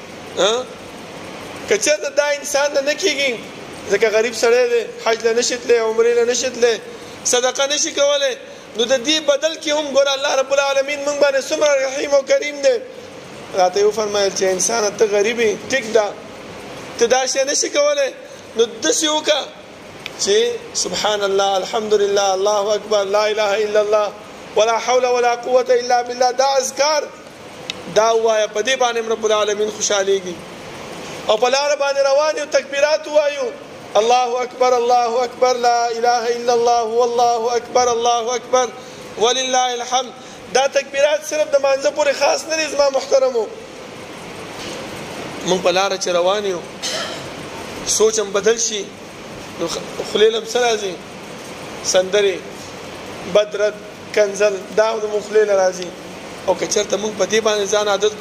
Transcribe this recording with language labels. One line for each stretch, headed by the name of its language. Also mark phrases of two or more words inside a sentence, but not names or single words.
Pashto: که چېرته دا انسان نه کېږي ځکه غریب سړی دی حج له نشي تللی عمرې له نشي تللی صدقه نشي کولی نو د دې بدل کې هم ګوره
Arabic: الله رب العالمین
Pashto: موږ باندې څومره رحیم او کریم دی راته یې وفرمایل چې انسانه ته غریب یې ټیک ده ته دا شی نشي کولی نو داسې وکړه چې
Arabic: سبحان الله الحمدلله الله اکبر لا اله الا الله ولا حول ولا قوه الا بالله
Pashto: دا اذکار دا وایه په دې باندې
Arabic: رب العالمین
Pashto: خوشحالېږي او په لار باندې روان یو تکبیرات وایو
Arabic: الله اکبر لا اله الا الله والله اکبر الله اکبر ولله الحمد
Pashto: دا تکبیرات صرف د مانځه پورې خاص نه دي زما محترمو مونږ په لار چې روان یو سوچم بدل شي نو خلیلم سره راځي سندري بدرت کنزل دا د مخلیل راځي او که چېرته مونږ په دې باندې ځان عادت کو